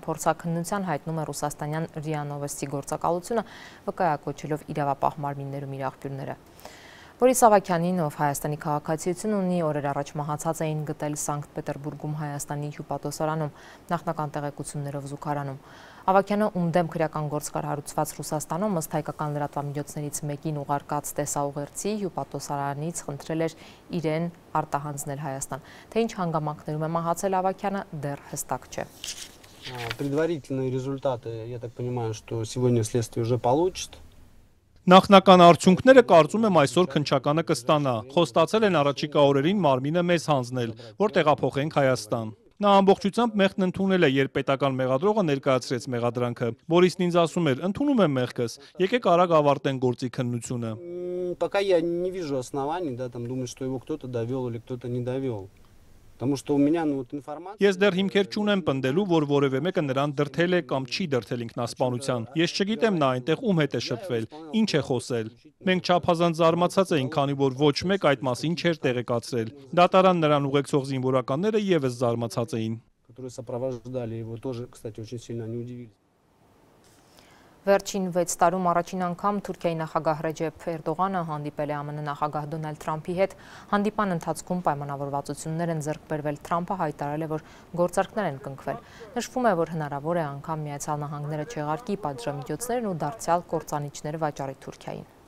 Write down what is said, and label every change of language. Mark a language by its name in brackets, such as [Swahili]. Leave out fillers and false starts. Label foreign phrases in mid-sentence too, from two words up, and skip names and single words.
[Armenian] փորձաքննության հայտնում է ռուսաստանյան ՌԻԱ Նովոստի գործակալությունը, վկայակոչելով իրավապահ մարմիններում իր աղբյուրները։ Բորիս Ավագյանին, ով Հայաստանի քաղաքացիություն ունի, օրեր առաջ մահացած էին գտել Սանկտ Պետերբուրգում Հայաստանի հյուպատոսարանում, նախնական տեղեկություններով զուգարանում։ Ավագյանը, ում դեմ քրեական գործ կար հարուցված Ռուսաստանում, ըստ հայկական լրատվամիջոցներից մեկին ուղարկած տեսաուղերձի հյուպատոսարանից խնդրել էր իրեն արտահանձնել Հայաստան։ Թե ինչ հանգամանքներում է մահացել Ավագյանը, դեռ հստակ չէ։ [Russian] Предварительные результаты, я так понимаю, что сегодня следствие уже получит. [Armenian] Նախնական արդյունքները կարծում եմ այսօր քննչականը կստանա։ Խոստացել են առաջիկա օրերին մարմինը մեզ հանձնել, որ տեղափոխենք Հայաստան։ Նա ամբողջությամբ մեղքն ընդունել է, երբ պետական մեղադրողը ներկայացրեց մեղադրանքը։ Բորիսն ինձ ասում էր, ընդունում եմ մեղքս, եկեք արագ ավարտենք գործի քննությունը։ [Russian] Пока я не вижу оснований, да, там думать, что его кто-то довел или кто-то не довел. Потому что у меня информация. [Armenian] Ես դեռ հիմքեր չունեմ պնդելու, որ որևէ մեկը նրան դրթել է կամ չի դրթել ինքնասպանության։ Ես չգիտեմ նա այնտեղ ում հետ է շփվել, ինչ է խոսել։ Մենք չափազանց զարմացած էինք, քանի որ ոչ մեկ այդ մասին չէր տեղեկացրել։ Դատարան նրան ուղեկցող զինվորականները եւս զարմացած էին։ [Russian] Которые сопровождали его, тоже, кстати, очень сильно не удивились. [Armenian] Վերջին 6 տարում առաջին անգամ Թուրքիայի նախագահ Ռեջեփ Էրդողանը հանդիպել է ԱՄՆ նախագահ Դոնալդ Թրամփի հետ։ Հանդիպան ընթացքում պայմանավորվածություններ են ձեռք բերվել։ Թրամփը հայտարարել է, որ գործարքներ են կնքվել։ Նշվում է, որ հնարավոր է անգամ Միացյալ Նահանգները չեղարկի պատժամիջոցներն ու դարձյալ կործանիչներ վաճառի Թուրքիային։